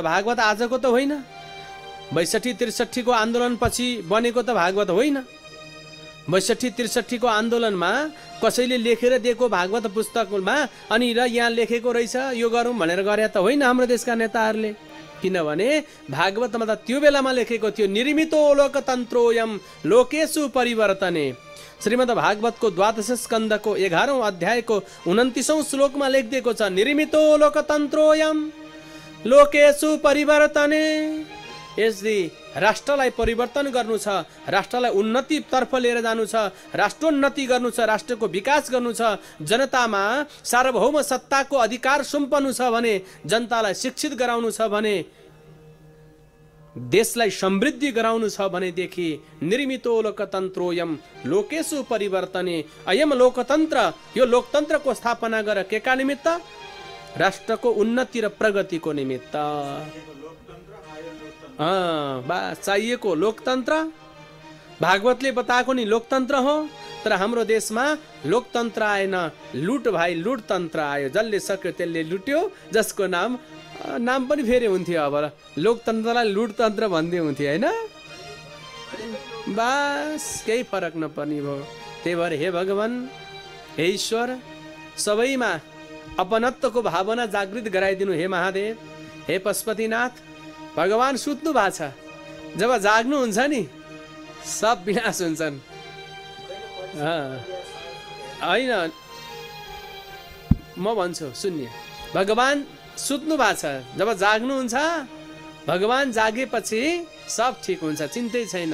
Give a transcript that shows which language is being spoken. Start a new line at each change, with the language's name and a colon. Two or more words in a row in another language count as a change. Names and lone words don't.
Nepali: भागवत आजको त होइन, 62-63 को आन्दोलनपछि बनेको त भागवत होइन। 62-63 को आन्दोलनमा कसैले लेखेर दिएको भागवत पुस्तकमा अनि र यहाँ लेखेको रहेछ यो गरौँ भनेर गरे त होइन हाम्रो देशका नेताहरूले। किनभने भागवतमा त त्यो बेलामा लेखेको थियो,
Sanskrit: निर्मितो लोकतन्त्रोयम लोकेषु परिवर्तने।
Nepali: श्रीमद् भागवतको 12 स्कन्धको 11औं अध्यायको 29औं श्लोकमा लेखिदिएको छ,
Sanskrit: निर्मितो लोकतन्त्रोयम लोकेषु परिवर्तने।
Nepali: यसले राष्ट्रलाई परिवर्तन गर्नु छ, राष्ट्रलाई उन्नतितर्फ लिएर जानु छ, राष्ट्रोन्नति गर्नु छ, राष्ट्रको विकास गर्नु छ, जनतामा सार्वभौम सत्ताको अधिकार सुम्पनु छ भने, जनतालाई शिक्षित गराउनु छ भने, देशलाई समृद्धि गराउनु छ भनेदेखि
Sanskrit: निर्मितो लोकतन्त्रोयम लोकेषु परिवर्तने। अयम लोकतन्त्र,
Nepali: यो लोकतन्त्रको स्थापना गर के का निमित्त? राष्ट्रको उन्नति र प्रगतिको निमित्त। बस चाहिएको लोकतन्त्र। भागवतले बताएको नि लोकतन्त्र हो, तर हाम्रो देशमा लोकतन्त्र आएन, लुट भाइ लुटतन्त्र आयो। जसले सक्यो त्यसले लुट्यो, जसको नाम पनि फेरि हुन्थ्यो। अब लोकतन्त्रलाई लुटतन्त्र भन्दै हुन्थ्यो हैन? बस केही फरक नपर्ने भयो। त्यही भएर हे भगवान, हे ईश्वर, सबैमा अपनत्वको भावना जागृत गराइदिनु। हे महादेव, हे पशुपतिनाथ, भगवान सुत्नु भएको छ, जब जाग्नुहुन्छ नि सब विनाश हुन्छन्। होइन म भन्छु सुन्ने, भगवान सुत्नु भएको छ, जब जाग्नुहुन्छ भगवान जागेपछि सब ठिक हुन्छ, चिन्तै छैन।